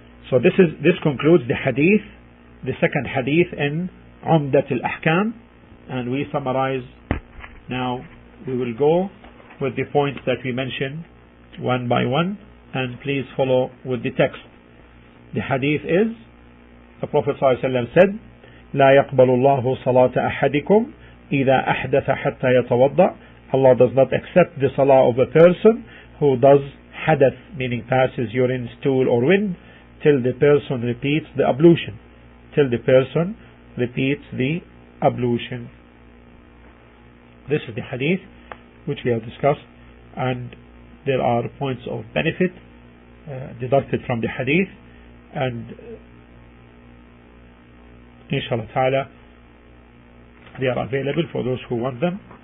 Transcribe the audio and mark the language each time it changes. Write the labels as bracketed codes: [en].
[en] So this concludes the hadith, the second hadith in Umdat al-Ahkam, and we summarize. Now we will go with the points that we mentioned one by one, and please follow with the text. The hadith is, the Prophet ﷺ said, [ar] لا يقبل الله صلاة أحدكم إذا أحدث حتى يتوضأ. [en] Allah does not accept the salah of a person who does hadath, meaning passes urine, stool or wind, till the person repeats the ablution. Till the person repeats the ablution. This is the hadith which we have discussed, and there are points of benefit deducted from the hadith, and inshallah ta'ala they are available for those who want them.